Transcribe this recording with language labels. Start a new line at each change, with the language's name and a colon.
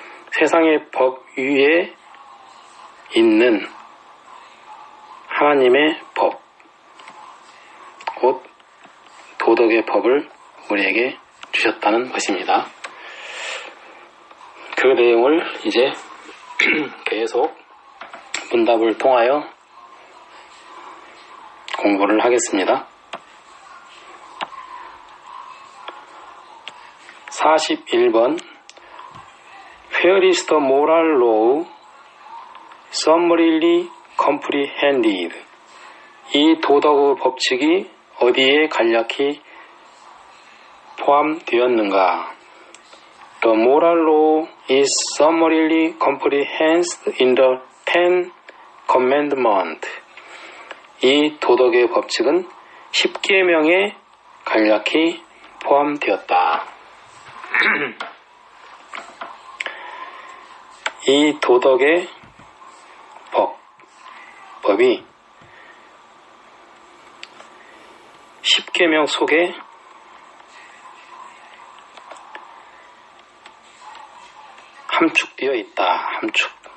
Korean: 세상의 법 위에 있는 하나님의 법, 곧 도덕의 법을 우리에게 주셨다는 것입니다. 그 내용을 이제 계속 문답을 통하여 공부를 하겠습니다.
English: 41번 Where is the moral law summarily comprehended?
Korean: 이 도덕의 법칙이 어디에 간략히 포함되었는가?
English: The moral law is summarily comprehended in the Ten Commandments.
Korean: 이 도덕의 법칙은 10계명에 간략히 포함되었다. 이 도덕의 법이 10계명 속에 함축되어 있다. 함축.